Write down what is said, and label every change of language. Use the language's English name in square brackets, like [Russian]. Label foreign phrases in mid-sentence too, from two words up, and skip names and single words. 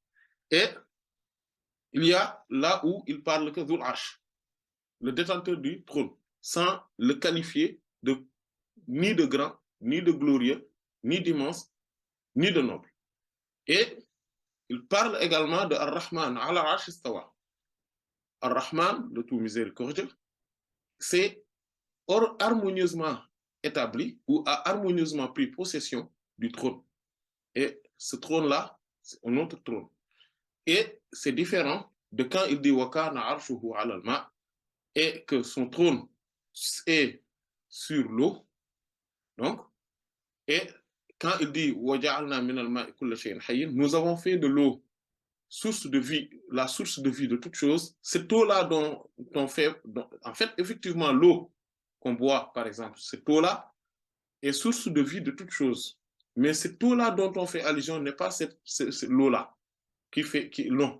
[French] Et il y a là où il parle que [Arabic] ذو العرش, [French] le détenteur du trône, sans le qualifier ni de grand, ni de glorieux, ni d'immense, ni de noble. Et il parle également de [Arabic] الرحمن على العرش استوى. [French] Ar-Rahman, le tout miséricordieux, c'est harmonieusement établi ou a harmonieusement pris possession du trône. Et ce trône-là, c'est un autre trône. Et c'est différent de quand il dit [Arabic] وكان عرشه على الماء, [French] et que son trône est sur l'eau. Donc, et quand il dit [Arabic] وجعلنا من الماء كل شيء حي, [French] nous avons fait de l'eau source de vie, la source de vie de toute chose. Cette eau-là dont on fait, en fait, effectivement, l'eau qu'on boit, par exemple, cette eau-là est source de vie de toute chose. Mais cette eau-là dont on fait allusion n'est pas cette l'eau-là non.